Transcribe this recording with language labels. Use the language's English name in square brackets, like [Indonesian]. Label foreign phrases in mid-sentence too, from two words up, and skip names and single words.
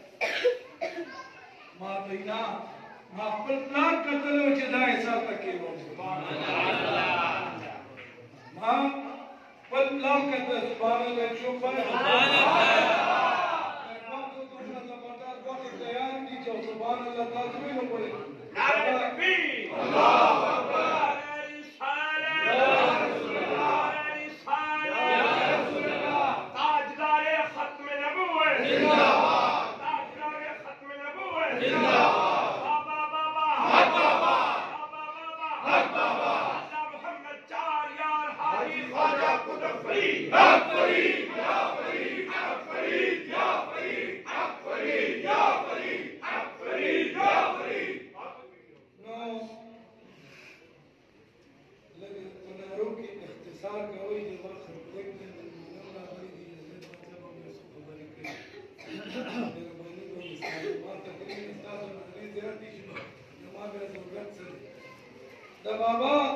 [Pashto] ما ته نه ما خپل پلار کتلی و چې دا یې سر ته کېنولې ما خپل پلار کتل [Arabic] سبحان الله [Pashto] چوپ [Arabic] سبحان الله [Pashto] تاسو ویلو کولی [Urdu] نعرہ تکبیر [Arabic] اللہ اکبر یا رسول اللہ یا رسول اللہ [Urdu] تاجدار ختم نبوت زندہ باد تاجدار ختم نبوت زندہ باد بابا بابا حق بابا بابا بابا حق بابا اللہ محمد چار یار حاجی خواجہ قطب فرید حق فرید یا فرید حق فرید یا فرید حق فرید یا فرید [Pashto] اختصار کوي د وخت خبرې کوي نو راغلي دي د مطلب هم یو څه خبرې کوي مهرباني کوئ ما تقریبا تاسو باندې زیات دي چې نو ما به ضرورت سره د بابا